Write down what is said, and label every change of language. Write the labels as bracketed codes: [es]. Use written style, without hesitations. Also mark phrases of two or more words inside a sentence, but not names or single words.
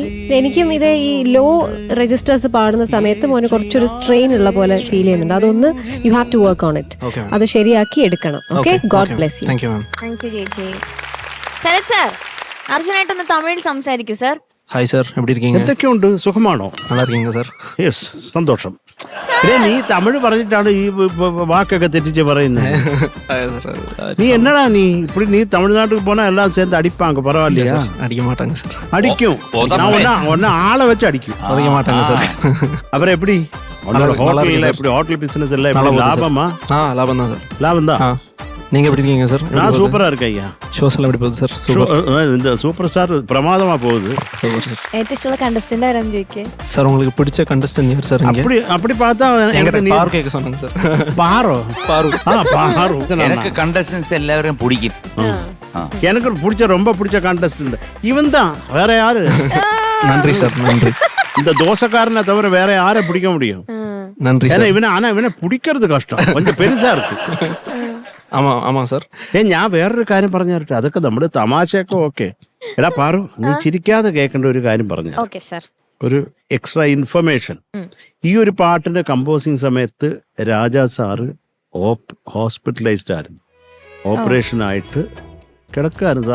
[ml] എനിക്കും ഇത് ഈ [en] low registers [ml] പാടുന്ന സമയത്ത് മോന് കുറച്ചൊരു സ്ട്രെയിൻ ഉള്ള പോലെ ഫീൽ ചെയ്യുന്നുണ്ട്. അതൊന്ന് [en] you have to work on it. [ml] അത് ശരിയാക്കി എടുക്കണം. [en] okay, God bless you. thank you ചേച്ചി. [ml] ശരത് സാർ, അർജുനായിട്ടൊന്ന് തമിഴിൽ സംസാരിക്കൂ സാർ. ഹായ് സാർ, എവിടെ ഇരിക്കീங்க? എന്തൊക്കെയുണ്ട്, സുഖമാണോ? [ta] நல்லா இருக்கீங்க സാർ? [ml] യെസ്, സന്തോഷം. പിന്നെ നീ തമിഴ് പറഞ്ഞിട്ടാണ് ഈ വാക്കൊക്കെ തെറ്റിച്ച് പറയുന്നത്. [ta] நீ என்னடா நீ இப்படி நீ தமிழ்நாட்டுக்கு போனா எல்லாம் சேர்ந்து அடிப்பாங்க, பரவாயில்லையா? அடிக்க மாட்டாங்க சார். அடிக்கும், நான் ஒன்னு ஆளை வச்சு அடிக்கும். உதைக்க மாட்டாங்க சார். அப்புறம் எப்படி [en] hotel business [ta] எல்லாம் எப்படி லாபமா? லாபம் தான் சார். லாபம் தான். நீங்க எப்படி இருக்கீங்க சார்? நான் சூப்பரா இருக்கேன் ஐயா. ஷோஸ் எல்லாம் எப்படி போகுது சார்? இந்த சூப்பர் ஸ்டார் பிரமாதமா போகுது. [ml] ഏറ്റവും ഇഷ്ടമുള്ള കണ്ടസ്റ്റന്റ് ആരാന്ന് ചോദിക്കേ [ta] சார். உங்களுக்கு பிடிச்ச கண்டஸ்டன்ட் யார் சார்? அப்படி பார்த்தா என்கிட்ட பாரு கேட்க சொன்னாங்க சார். பாரு பாரு எனக்கு கண்டஸ்டன்ஸ் எல்லாரும் பிடிக்கும். எனக்கு பிடிச்ச ரொம்ப பிடிச்ச கண்டஸ்டன்ட் இவன் தான், வேற யாரு? நன்றி சார், நன்றி. இந்த தோசைக்காரனை தவிர வேற யாரை பிடிக்க முடியும்? நன்றி சார். இவனை பிடிக்கிறது கஷ்டம், கொஞ்சம் பெருசா இருக்கு. ஆமா சார். [ml] ഞാൻ വേറൊരു കാര്യം പറഞ്ഞു തരട്ടെ, അതൊക്കെ നമ്മുടെ തമാശയൊക്കെ ഓക്കെ. എടാ പാറു, നീ ചിരിക്കാതെ കേൾക്കേണ്ട ഒരു കാര്യം പറഞ്ഞു. ഓക്കെ സാർ. [en] ഒരു extra information. [ml] ഈ ഒരു പാട്ടിന്റെ കമ്പോസിങ് സമയത്ത് രാജാ സാറ് ഹോസ്പിറ്റലൈസ്ഡ് ആയിരുന്നു, ഓപ്പറേഷൻ ആയിട്ട് കിടക്കായിരുന്നു.